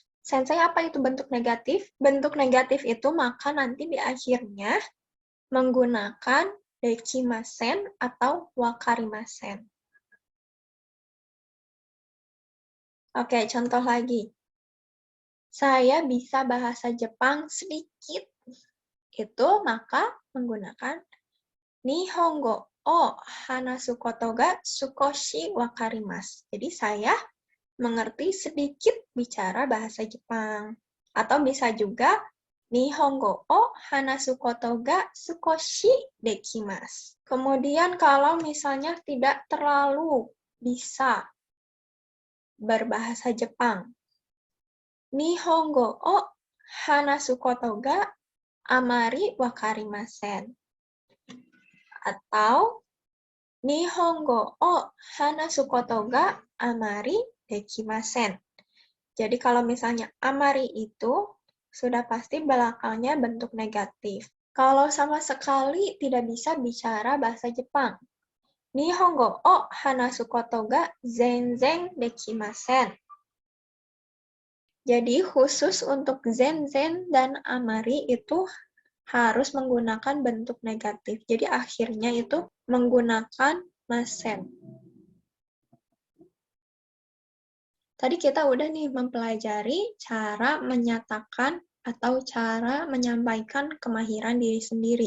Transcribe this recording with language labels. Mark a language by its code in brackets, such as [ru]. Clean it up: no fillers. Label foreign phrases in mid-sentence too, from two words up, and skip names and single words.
[id] Sensei, apa itu bentuk negatif? Bentuk negatif itu maka nanti di akhirnya menggunakan dekimasen atau wakarimasen. Oke, contoh lagi. Saya bisa bahasa Jepang sedikit. Itu maka menggunakan [ja] 日本語を話すことが少しわかります. [id] Jadi saya mengerti sedikit bicara bahasa Jepang. Atau bisa juga [ja] 日本語を話すことが少しできます. [id] Kemudian kalau misalnya tidak terlalu bisa berbahasa Jepang, [ja] 日本語を話すことがあまりわかりません. Atau 日本語を話すことがあまりできません. [id] Jadi kalau misalnya amari itu sudah pasti belakangnya bentuk negatif. Kalau sama sekali tidak bisa bicara bahasa Jepang, [ja] 日本語を話すことが全然できません. [id] Jadi khusus untuk zenzen dan amari itu harus menggunakan bentuk negatif. Jadi akhirnya itu menggunakan masen. Tadi kita udah nih mempelajari cara menyatakan atau cara menyampaikan kemahiran diri sendiri.